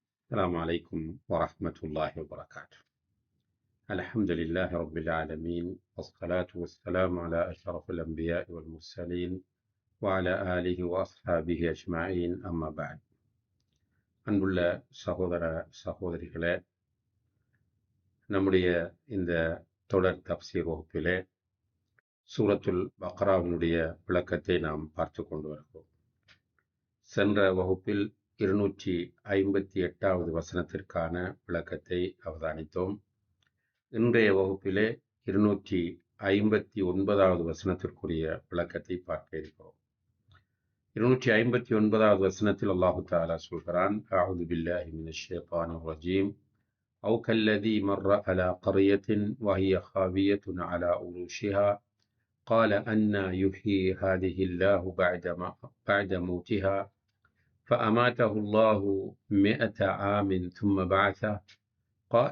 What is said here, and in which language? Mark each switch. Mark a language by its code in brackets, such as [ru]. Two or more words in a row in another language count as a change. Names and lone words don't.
[ar] السلام عليكم ورحمة الله وبركاته. الحمد لله رب العالمين، والصلاة والسلام على أشرف الأنبياء والمرسلين وعلى آله وأصحابه أجمعين. أما بعد. [ta] அன்புள்ள சகோதர சகோதரிகளே, நம்முடைய இந்த தொடர் தப்சீர் வகுப்பிலே சூரத்துல் பக்ராவினுடைய விளக்கத்தை நாம் பார்த்து கொண்டு வருகிறோம். சென்ற வகுப்பில் 258வது வசனத்திற்கான விளக்கத்தை அவதானித்தோம். இன்றைய வகுப்பிலே 259வது வசனத்திற்குரிய விளக்கத்தை பார்க்க இருக்கிறோம். 259வது வசனத்தில் [ar] الله تعالى [ta] சொல்கிறான், [ar] أعوذ بالله من الشيطان الرجيم, أو كالذي مر على قرية وهي خاوية على عروشها قال أنى يحيي هذه الله بعد موتها فأماته الله 100 عام ثم بعثه قال